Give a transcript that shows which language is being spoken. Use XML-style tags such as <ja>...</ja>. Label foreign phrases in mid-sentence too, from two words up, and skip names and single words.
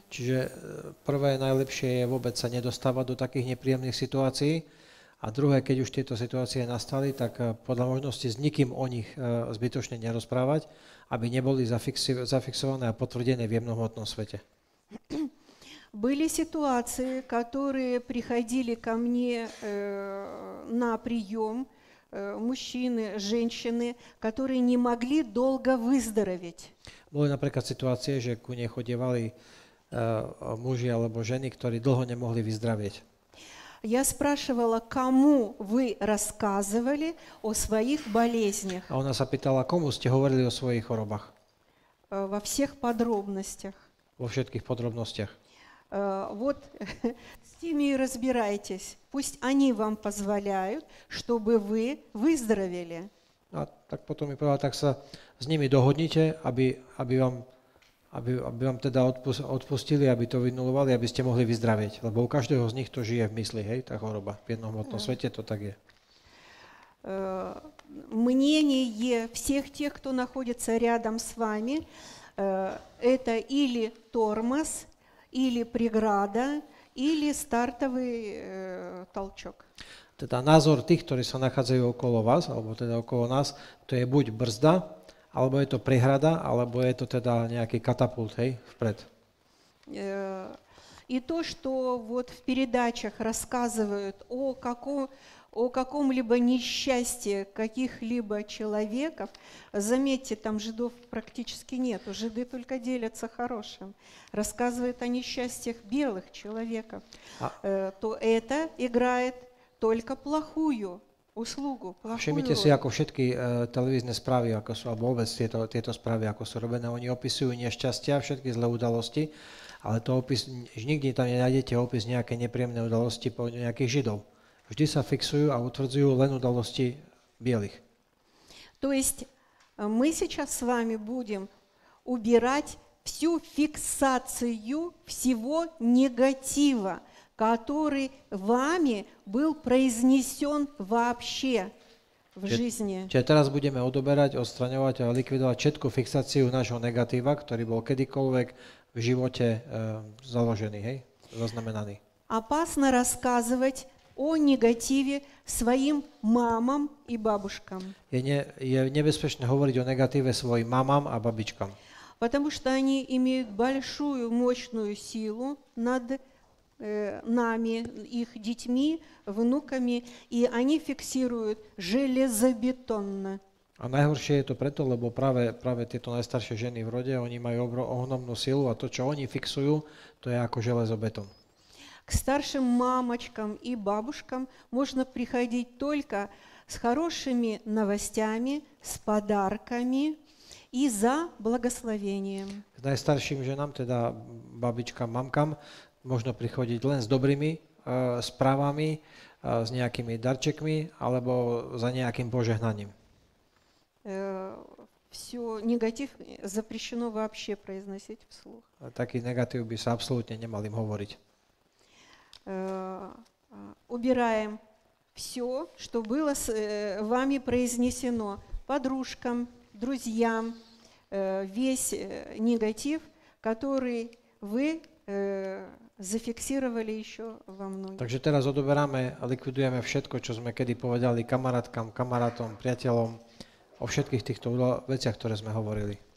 <sk>Čiže prvé najlepšie je vôbec sa nedostávať do takých nepríjemných situácií a druhé, keď už tieto situácie nastali, tak podľa možnosti s nikým o nich zbytočne nerozprávať, aby neboli zafixované a potvrdené v jemnohmotnom svete.</sk> <ru>Были ситуации, которые приходили ко мне на прием, мужчины, женщины, которые не могли долго выздороветь.</ru> <sk>Boli napríklad situácie, že ku nej chodievali muži alebo ženy, ktorí dlho nemohli vyzdravieť.</sk> <ru>Я спрашивала, кому вы рассказывали о своих болезнях?</ru> <sk>A ona sa pýtala, komu ste hovorili o svojich chorobách?</sk> <ru>Во всех подробностях.</ru> <sk>Vo všetkých podrobnostiach.</sk> <ru>Вот с ними и разбирайтесь. Пусть они вам позволяют, чтобы вы выздоровели.</ru> <sk>A tak potom mi povedala, tak sa s nimi dohodnite, aby vám teda odpustili, aby to vynulovali, aby ste mohli vyzdravieť. Lebo u každého z nich to žije v mysli, hej, tá choroba. V jednohmotnom svete to tak je.</sk> <ru>Мнение всех тех, кто находится рядом с вами, это или тормоз, или преграда, или стартовый толчок.</ru> <sk>Teda názor tých, ktorí sa nachádzajú okolo vás, alebo teda okolo nás, to je buď brzda, alebo je to prehrada, alebo je to teda nejaký katapult, hej, vpred.</sk> <ru>И то, что вот в передачах рассказывают о каком-либо несчастье каких-либо человеков, заметьте, там жидов практически нету, жиды только делятся хорошим, рассказывают о несчастьях белых человеков, то это играет только плохую услугу, плохую</ru> <sk>Všimnite si, ako všetky televízne správy, ako sú, alebo vôbec tieto správy, ako sú robené, oni opisujú nešťastia, všetky zlé udalosti, ale to nikdy tam nenájdete opis nejaké nepríjemné udalosti po nejakých židov. Vždy sa fixujú a utvrdzujú len udalosti bielých.</sk> <ru>То есть мы сейчас с вами будем убирать всю фиксацию всего негатива, который вами был произнесен вообще в жизни.</ru> <sk>Čiže teraz budeme odoberať, odstraňovať a likvidovať všetku fixáciu nášho negatíva, ktorý bol kedykoľvek v v živote založený, hej, zaznamenaný.</sk> <ru>Опасно рассказывать о негативе своим мамам и бабушкам,</ru> <sk>Je nebezpečné hovoriť o negatíve svojim mamám a babičkám,</sk> <ru>потому что они имеют большую, мощную силу над нами, их детьми, внуками, и они фиксируют железобетонно.</ru> <sk>a najhoršie je to preto, lebo práve tieto najstaršie ženy v rode, oni majú ohromnú silu a to, čo oni fixujú, to je ako železobetón.</sk> <ru>К старшим мамочкам и бабушкам можно приходить только с хорошими новостями, с подарками и за благословением.</ru> <sk>K najstarším ženám, teda babičkám, mamkám, možno prichodiť len s dobrými správami, s nejakými darčekmi alebo za nejakým požehnaním.</sk> <ru>Все, негатив запрещено вообще произносить вслух.</ru> <sk>Taký negatív by sa absolútne nemal im hovoriť.</sk> <ru>Убираем все, что было с вами произнесено подружкам, друзьям, весь негатив, который вы зафиксировали еще во многих.</ru> <sk>Takže teraz odoberáme a likvidujeme všetko, čo sme kedy povedali kamarátkam, kamarátom, priateľom, o všetkých týchto veciach, ktoré sme hovorili.</sk>